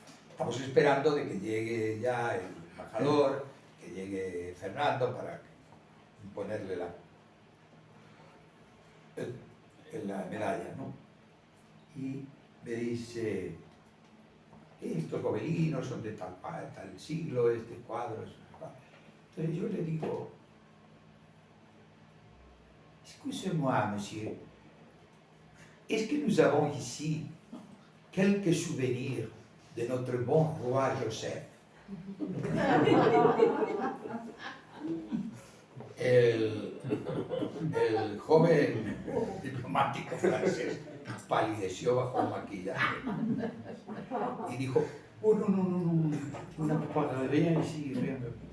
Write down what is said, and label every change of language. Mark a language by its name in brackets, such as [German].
[Spanish] Estamos esperando de que llegue ya el embajador, que llegue Fernando para imponerle la medalla, ¿no? Y me dice, estos gobelinos son de tal siglo, este cuadro es... Entonces yo le digo, [French] excusez-moi, monsieur, est-ce que nous avons ici quelques souvenirs de notre bon roi Joseph? [Spanish] El joven diplomático francés palideció bajo el maquillaje y dijo, [French] oh, no, una parlería ici, rien.